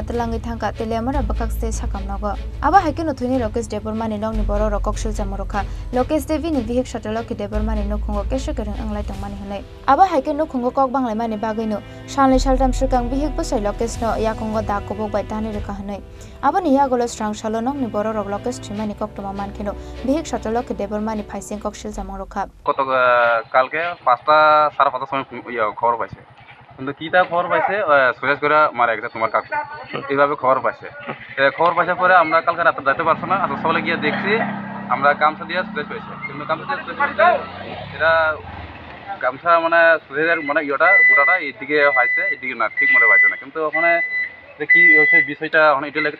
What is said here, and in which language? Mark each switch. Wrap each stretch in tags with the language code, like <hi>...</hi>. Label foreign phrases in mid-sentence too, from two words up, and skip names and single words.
<trp>telangi thangka telemara bakak ste sakam nogo aba haike no thuni Lokesh Deborma ni nong ni borok rok kokshil chamorokha Lokesh Devi ni bihik sotolok ki Deborma ni nokhungo keshe kereng anglai tongmani hane aba haike nokhungo kok banglai mani bagai no sanlai saltam sukang bihik bosai Lokesh no yakongo da kobok bai tani rekha hane aba ni yagolo srangsalo nong ni borok rok Lokesh thimani koktoma mankeno bihik sotolok ki Deborma ni phaising kokshil chamorokha</trp> <bn>কত কালকে 5টা 5:30 সময় খবর পাইছে কিন্তু কিটা খবর পাইছে সুরেশ করে মারা গেছে তোমার কাকু এইভাবে খবর পাইছে খবর পাইছে পরে আমরা কালকে রাতে যেতে পারছো না আজ সকালে গিয়ে দেখছি আমরা গামছা দিয়ে সুরেশ হয়েছে কিন্তু গামছা দিয়ে সুরেশ হয়েছে এটা গামছা মানে সুরেশের মানে ইয়েটা গোটাটা এইদিকে হয়েছে এইদিকে না ঠিক মতো পাইছে না কিন্তু ওখানে কি হয়েছে বিষয়টা ওখানে এটা লাগে</bn>